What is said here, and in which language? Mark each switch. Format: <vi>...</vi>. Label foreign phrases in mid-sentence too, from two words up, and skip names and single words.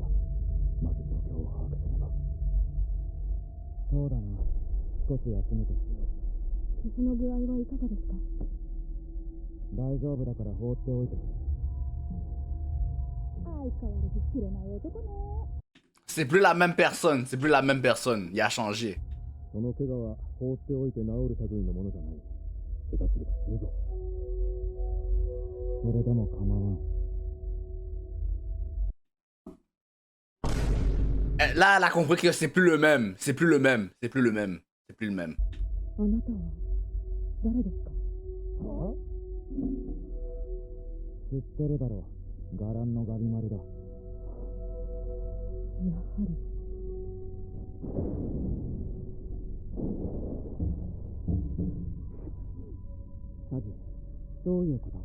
<ja>まず状況を把握すれば。そうだな。少し休むとしよう。傷の具合はいかがですか？大丈夫だから放っておいてくれ。相変わらず釣れない男ね。</ja> <fr>C'est plus la même personne. C'est plus la même personne. Il a changé.</fr> <ja>その怪我は放っておいて治る類のものじゃない。下手すれば死ぬぞ。それでも構わん。</ja> <fr>Là, elle a compris que c'est plus le même. C'est plus le même. C'est plus le même. C'est plus le même.</fr> <ja>あなたは誰ですか？知ってるだろう。伽藍のガビマルだ。やはり。サジ、一どういうこと？</ja>